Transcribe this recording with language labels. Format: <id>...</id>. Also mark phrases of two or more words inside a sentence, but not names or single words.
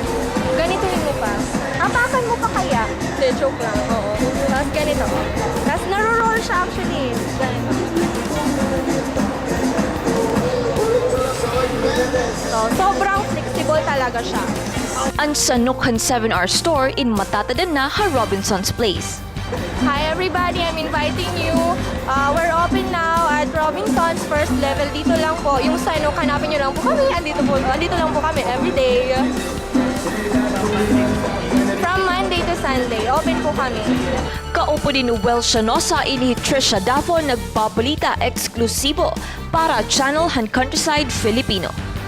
<tl>Ganituhin mo pa. Apakan mo pa kaya? De, joke lang. Oo. Tapos ganito. Tapos naro-roll siya actually. Ganito. So, sobrang flexible talaga siya.</tl> <war>Ang Sanuk han 7-hour store in matatadan na ha Robinson's Place.</war> <en>Hi everybody, I'm inviting you. We're open now at Robinson's first level.</en> <tl>Dito lang po, yung Sanuk, hanapin nyo lang po kami. Andito lang po kami everyday. From Monday to Sunday, open po kami.</tl> <war>Kaupo din Welsh Shanosa ini Trisha Dafo nagpabalita eksklusibo para Channel han Countryside Filipino.</war>